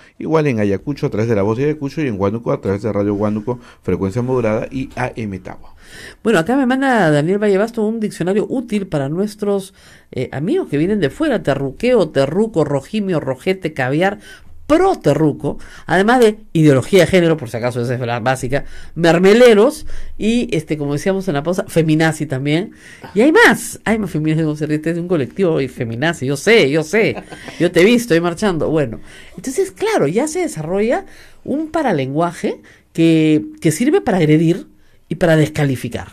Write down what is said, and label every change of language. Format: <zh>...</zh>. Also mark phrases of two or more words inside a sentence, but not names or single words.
<es>Igual en Ayacucho a través de La Voz de Ayacucho y en Huánuco a través de Radio Huánuco, frecuencia modulada y AM Tagua. Bueno, acá me manda Daniel Vallebasto un diccionario útil para nuestros amigos que vienen de fuera: terruqueo, terruco, rojimio, rojete, caviar, pro-terruco, además de ideología de género, por si acaso esa es la básica, mermeleros y, como decíamos en la pausa, feminazi también. Y hay más feminazi, este es un colectivo y feminazi, yo sé, yo te he visto ahí marchando. Bueno, entonces, claro, ya se desarrolla un paralenguaje que sirve para agredir y para descalificar.</es>